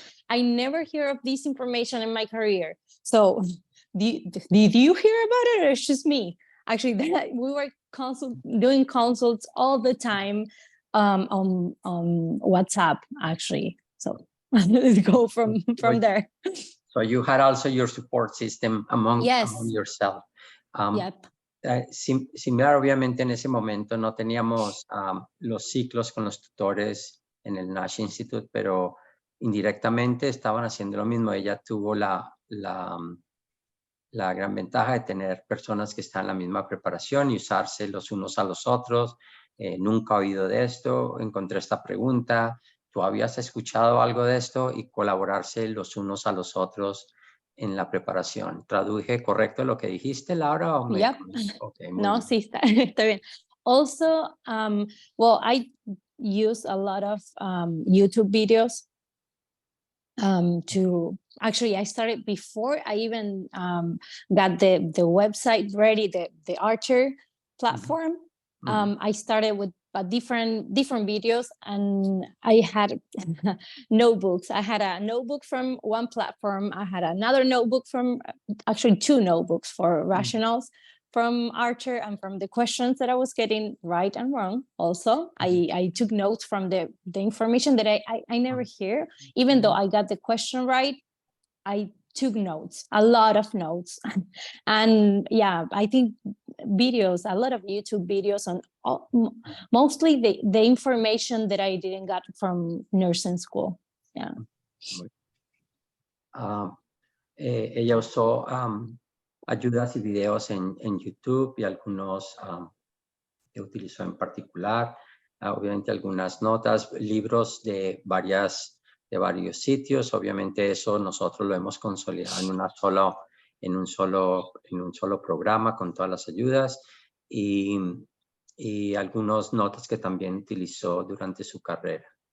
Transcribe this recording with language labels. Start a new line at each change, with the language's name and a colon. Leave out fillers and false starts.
English: I never hear of this information in my career. So did you hear about it, or it's just me? Actually, we were doing consults all the time on WhatsApp, actually. So let's go from there. So you had also your support system among yourself. Yep.
Spanish: Similar, obviamente, en ese momento no teníamos los ciclos con los tutores en el Nash Institute, pero indirectamente estaban haciendo lo mismo. Ella tuvo la gran ventaja de tener personas que están en la misma preparación y usarse los unos a los otros. Nunca he oído de esto, encontré esta pregunta, ¿tú habías escuchado algo de esto? Y colaborarse los unos a los otros en la preparación. ¿Traduje correcto lo que dijiste, Laura? ¿O
English: Yep. Okay,
Spanish: No, bien. sí, está bien.
English: Also, well, I use a lot of YouTube videos to actually, I started before I even got the website ready, the Archer platform. I started with different videos, and I had notebooks. I had a notebook from one platform. I had another notebook from, actually 2 notebooks for rationals from Archer, and from the questions that I was getting right and wrong. Also, I took notes from the information that I never hear. Even though I got the question right, I took notes, a lot of notes. And yeah, I think videos, a lot of YouTube videos on mostly the information that I didn't get from nursing school. Yeah.
Spanish: Ella usó ayudas y videos en YouTube, y algunos que utilizó en particular. Obviamente algunas notas, libros de varios sitios. Obviamente eso nosotros lo hemos consolidado en un solo programa con todas las ayudas, y algunas notas que también utilizó durante su carrera.